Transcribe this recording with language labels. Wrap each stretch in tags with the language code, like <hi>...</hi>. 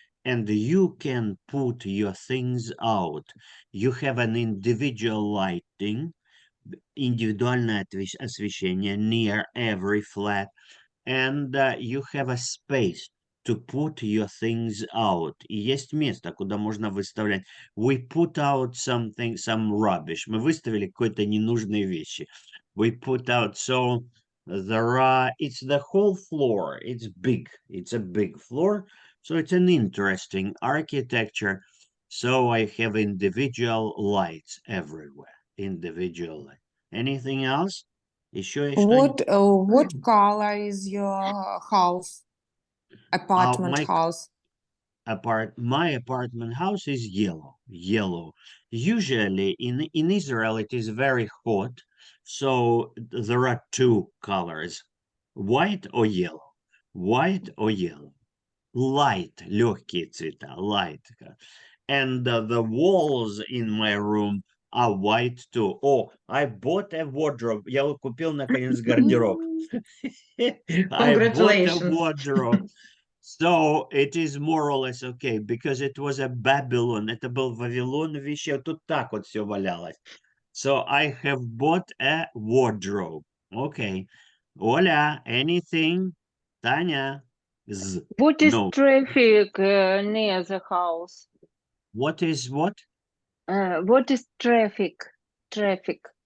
<en>And you can put your things out. You have an individual lighting,</en> <ru>индивидуальное освещение</ru> <en>near every flat, and you have a space to put your things out.</en> <ru>И есть место, куда можно выставлять.</ru> <en>We put out something, some rubbish.</en> <ru>Мы выставили какие-то ненужные вещи.</ru> <en>We put out, so there are, it's the whole floor. It's big. It's a big floor. So it's an interesting architecture. So I have individual lights everywhere. Individual light. Anything else?</en> <ru>Еще что-нибудь?</ru> <en>What color is your house? Apartment my- house? My apartment house is yellow. Usually in Israel it is very hot, so there are two colors, white or yellow. White or yellow. Light,</en> <ru>легкие цвета,</ru> <en>light. And the walls in my room are white too. Oh, I bought a wardrobe.</en> <ru>Я купил наконец гардероб.</ru> <en>I bought a Congratulations. wardrobe. So it is more or less okay, because it was a Babylon.</en> <ru>Это был Вавилон, вещи, тут так вот все валялось.</ru> <en>So I have bought a wardrobe. Okay. Оля, anything? Таня? What is No. traffic near the house? What is what? What is traffic? Traffic.</en>